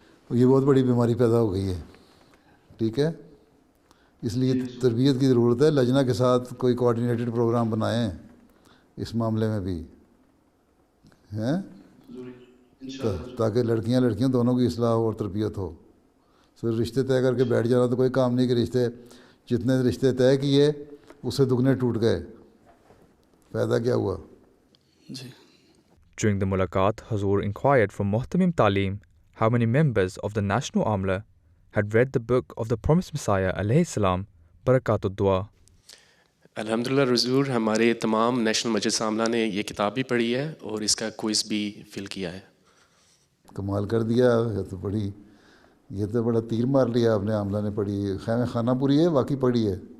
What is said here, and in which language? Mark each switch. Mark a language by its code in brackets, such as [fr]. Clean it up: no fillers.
[ur] یہ بہت بڑی بیماری پیدا ہو گئی ہے، ٹھیک ہے؟ اس لیے تربیت کی ضرورت ہے، لجنہ کے ساتھ کوئی کوآرڈینیٹڈ پروگرام بنائیں اس معاملے میں بھی، ہیں، تاکہ لڑکیاں دونوں کی اصلاح اور تربیت ہو۔ صرف رشتے طے کر کے بیٹھ جانا تو کوئی کام نہیں، کہ جتنے رشتے طے کیے اس سے دگنے ٹوٹ گئے، فائدہ کیا ہوا؟ جی۔ [en] During the mulaqat, Hazur inquired from Muhtamim Talim how many members of the National Amla had read the book of the Promised Messiah alayhi salam, Barakatud Dua. [ur] الحمدللہ حضور، ہمارے تمام نیشنل مجلس عاملہ نے یہ کتاب بھی پڑھی ہے اور اس کا کوئز بھی فل کیا ہے۔ کمال کر دیا. یہ تو بڑا تیر مار لیا آپ نے. عاملہ نے پڑھی خیمہ خانہ پوری ہے واقعی پڑھی ہے؟